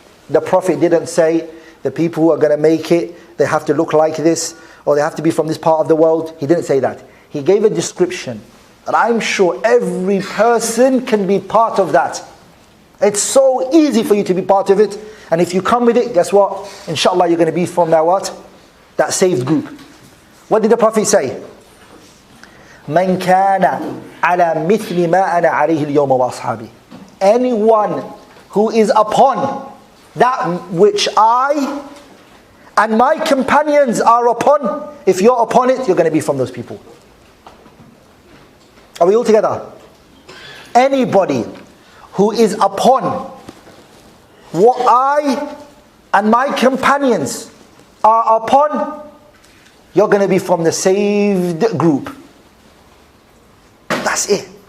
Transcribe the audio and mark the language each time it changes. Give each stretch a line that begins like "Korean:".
English: The Prophet didn't say the people who are going to make it, they have to look like this, or they have to be from this part of the world. He didn't say that. He gave a description. And I'm sure every person can be part of that. It's so easy for you to be part of it. And if you come with it, guess what? Inshallah, you're going to be from that what? That saved group. What did the Prophet say?
Arabic: من كان على مثل ما أنا عليه اليوم وأصحابي.
English: Anyone who is upon that which I and my companions are upon, if you're upon it, you're going to be from those people. Are we all together? Anybody who is upon what I and my companions are upon, you're going to be from the saved group. That's it.